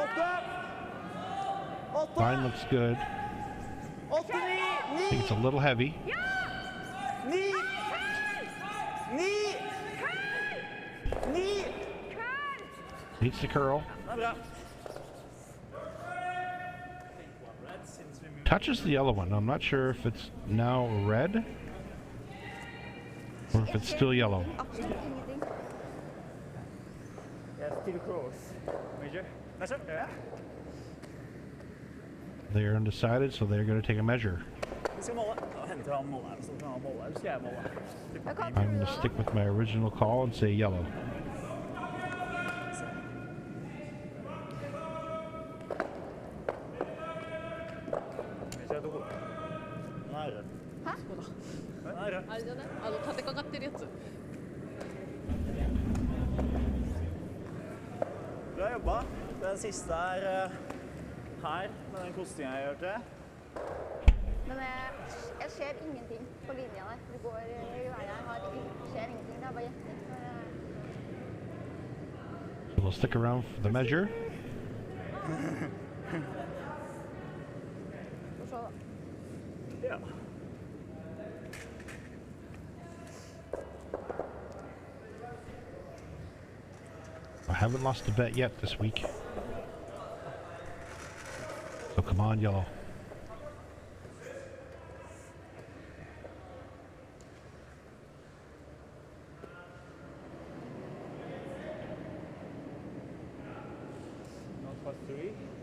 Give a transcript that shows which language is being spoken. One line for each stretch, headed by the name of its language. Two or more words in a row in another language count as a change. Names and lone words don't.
English: Line looks good. I think it's a little heavy. 9 Needs to curl.
Norwegian: Det er bra.
English: Touches the yellow one. I'm not sure if it's now red or if it's still yellow.
Norwegian: Absolutt ingenting.
English: Yes, still close. Major. Measure. Yeah. They're undecided, so they're going to take a measure.
Norwegian: Vi skal måle. Hente fram måle her, så kan han måle her. Skal jeg måle her? Jeg kan
English: I'm
Norwegian: tro
English: going to
Norwegian: det.
English: stick with my original call and say yellow.
Norwegian: Major er to. Den er rød. Hæ? Den er rød.
Japanese: あれじゃない縦かかってるやつ
Norwegian: Bra jobba. Den siste er her, med den kostinga jeg gjør til. Men jeg ser ingenting på linja der. Det går i veien. Jeg ser ingenting. Det er bare gjetting.
English: So we'll stick around for the measure.
Norwegian: Får se da. Ja.
English: I haven't lost a bet yet this week. So come on, yellow. Not for 3.